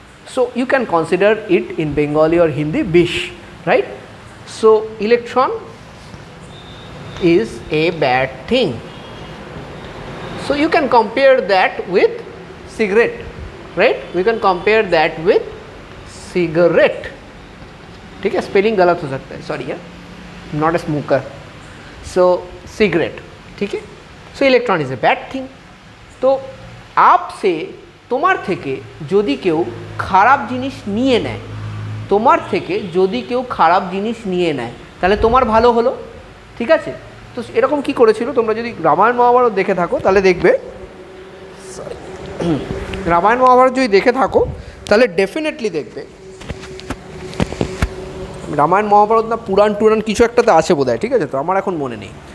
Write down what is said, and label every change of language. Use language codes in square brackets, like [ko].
[en] So you can consider it in Bengali or Hindi bish, right? So electron is a bad thing. So you can compare that with cigarette, right? We can compare that with cigarette. [hi] ठीक है, spelling गलत हो सकता है, sorry है, [en] Not a smoker. So cigarette, [hi] ठीक है. [en] So electron is a bad thing. [hi] तो आपसे [bn] তোমার থেকে যদি কেউ খারাপ জিনিস নিয়ে নেয়, তোমার থেকে যদি কেউ খারাপ জিনিস নিয়ে নেয়, তাহলে তোমার ভালো হলো, ঠিক আছে. তো এরকম কি করেছিল, তোমরা যদি রামায়ণ মহাভারত দেখে থাকো তাহলে দেখবে, রামায়ণ মহাভারত যদি দেখে থাকো তাহলে ডেফিনেটলি দেখবে, রামায়ণ মহাভারত না পুরাণ টুরাণ কিছু একটাতে আছে বোধহয়, ঠিক আছে, তো আমার এখন মনে নেই.